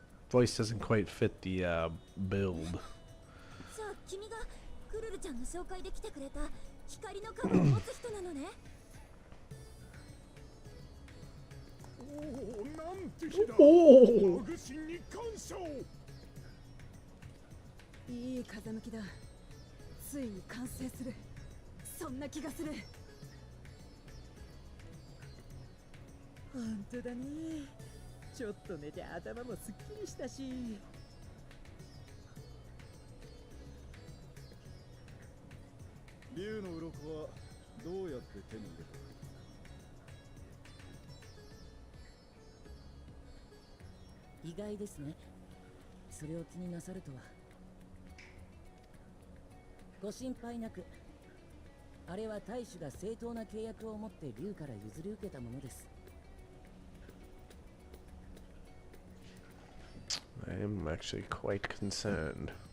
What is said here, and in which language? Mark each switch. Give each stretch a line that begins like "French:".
English: Voice doesn't quite fit the build.
Japanese: じゃあ君がクルルちゃんの紹介で来てくれた光のカバを持つ人なのね。おお、なんて日だ。マグシンに感謝を。いい風向きだ。ついに完成する。そんな気がする。本当だね。ちょっと寝て頭もすっきりしたし。竜の鱗はどうやって手に入れた？意外ですね。それを気になさるとは。ご心配なく。あれは大使が正当な契約を持って竜から譲り受けたものです。
English: I am actually quite concerned.